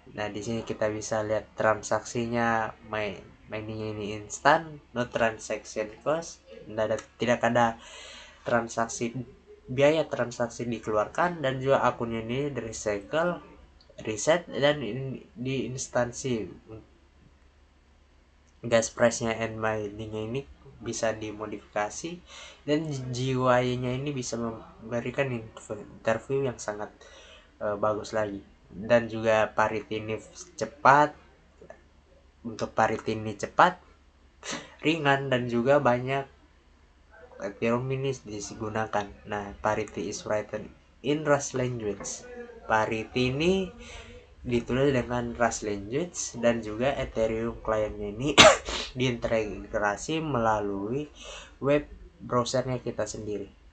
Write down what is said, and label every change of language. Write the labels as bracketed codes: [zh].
[id] Nah, di sini kita bisa lihat transaksinya miningnya ini instan, [en] no transaction cost, [id] tidak ada biaya transaksi dikeluarkan, dan juga akunnya ini di recycle, reset, dan di instansi gas price-nya and miningnya ini bisa dimodifikasi, dan GUI-nya ini bisa memberikan interview yang sangat bagus lagi. Dan juga parity ini cepat. Untuk parity ini cepat, ringan, dan juga banyak Ethereum ini digunakan. [en] Nah, parity is written in Rust language. [id] Parity ini ditulis dengan Rust language, dan juga Ethereum client-nya ini diintegrasi melalui web browsernya kita sendiri.